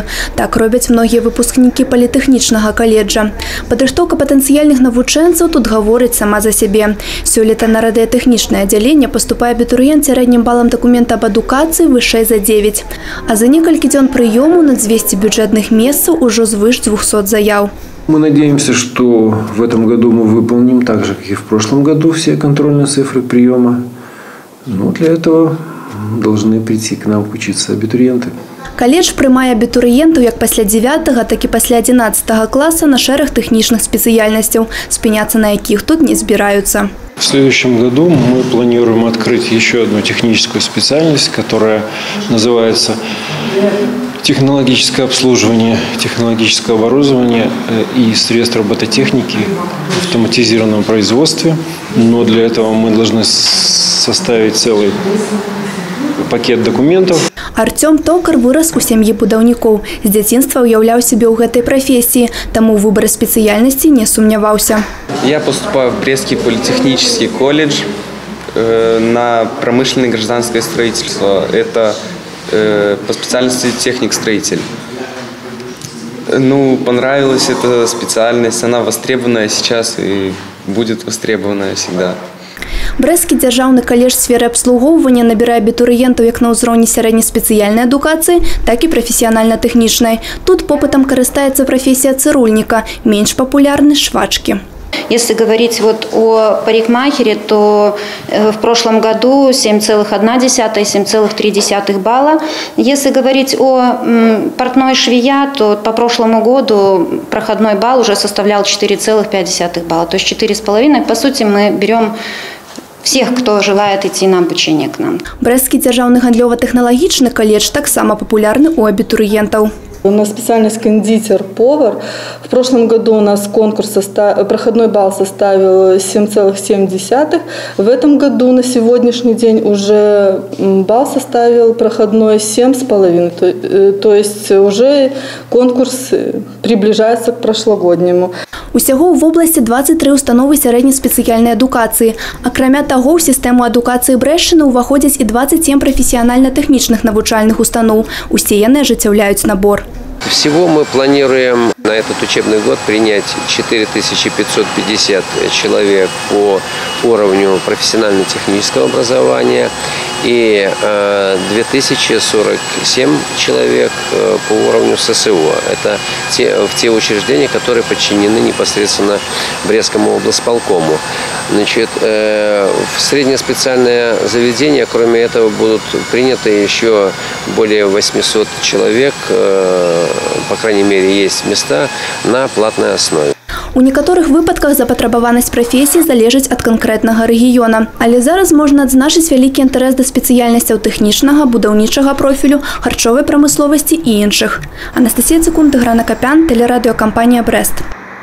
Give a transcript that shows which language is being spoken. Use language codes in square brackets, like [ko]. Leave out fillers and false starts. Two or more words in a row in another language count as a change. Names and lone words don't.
[be] Так робяць многія выпускнікі політэхнічнага каледжа. Падрыхтоўка патэнцыяльных навучэнцаў тут гаворыць сама за сябе. Сёлета на радыётэхнічнае аддзяленне паступае абітурыент сярэднім балам дакумента аб адукацыі вышэй за 9. А за некалькі дзён прыёму на 200 бюджетных месцаў ужо звыш 200 заяў. [ru] Мы надеемся, что в этом году мы выполним так же, как и в прошлом году, все контрольные цифры приема. Но для этого должны прийти к нам учиться абітурыенты. [be] Каледж прымае абітурыентаў як пасля 9, так і пасля 11 класа на шэраг тэхнічных спецыяльнасцяў, спыняцца на якіх тут не збіраюцца. [ru] В следующем году мы планируем открыть еще одну техническую специальность, которая называется технологическое обслуживание технологического оборудования и средств робототехники в автоматизированном производстве. Но для этого мы должны составить целый пакет документов. [be] Артём Токар вырас у сям'і будаўнікоў. З дзяцінства ўяўляў сябе ў гэтай прафесіі, таму ў выбары спецыяльнасці не сумняваўся. [ru] Я поступаю в Брестский политехнический колледж на промышленное гражданское строительство. Это по специальности техник-строитель. Ну, понравилась эта специальность, она востребованная сейчас и будет востребованная всегда. [be] Брэсцкі дзяржаўны каледж сферы абслугоўвання набірае абітурыентаў як на ўзроўні сярэднеспецыяльнай адукацыі, так і прафесіянальна-тэхнічнай. Тут попытам карыстаецца профессия цирульника, меньш папулярны швачки. [ru] Если говорить о парикмахере, то в прошлом году 7,1–7,3 балла. Если говорить о портной швея, то по прошлому году проходной балл уже составлял 4,5 балла. То есть 4,5. По сути, мы берем всех, кто желает идти на обучение к нам. [be] Брэсцкі дзяржаўны гандлёва-тэхналагічны каледж таксама папулярны у абітурыентаў. [ru] У нас специальность кондитер-повар. В прошлом году у нас проходной балл составил 7,7. В этом году на сегодняшний день уже балл составил проходной 7,5. То есть уже конкурс приближается к прошлогоднему. [be] Усяго ў вобласці 23 установы сярэднеспецыяльнай адукацыі. Акрамя таго, ў сістэму адукацыі Брэшчыны ўваходзяць і 27 прафесіянальна-тэхнічных навучальных устаноў. Усе яны ажыццяўляюць набор. [ru] Всего мы планируем на этот учебный год принять 4550 человек по уровню профессионально-технического образования и 2047 человек по уровню ССО. Это те учреждения, которые подчинены непосредственно Брестскому облсполкому. Значит, в среднее специальное заведение, кроме этого, будут приняты еще более 800 человек, по крайней мере, есть места на платной основе. [be] У некаторых выпадках запатрабаванасць прафесіі залежыць ад канкрэтнага рэгіёна. Але зараз можна адзначыць вялікі інтарэс да спецыяльнасцяў тэхнічнага, будаўнічага профілю, харчовай прамысловасці і іншых. Анастасія Цыкун, Тыгран Акапян, тэлерадыёкампанія Брэст.